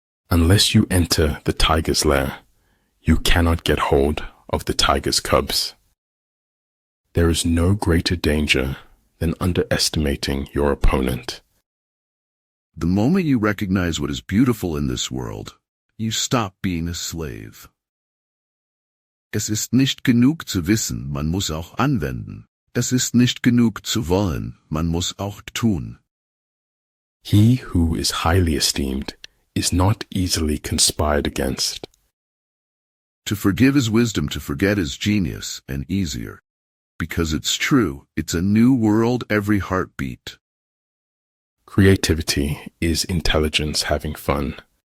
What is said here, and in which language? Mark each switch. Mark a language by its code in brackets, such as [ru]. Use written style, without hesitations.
[en] Unless you enter the tiger's lair, you cannot get hold of the tiger's cubs. There is no greater danger than underestimating your opponent. The moment you recognize what is beautiful in this world, you stop being a slave. [de] Es ist nicht genug zu wissen, man muss auch anwenden. Es ist nicht genug zu wollen, man muss auch tun. [en] He who is highly esteemed is not easily conspired against. To forgive is wisdom, to forget is genius and easier. Because it's true, it's a new world every heartbeat. Creativity is intelligence having fun.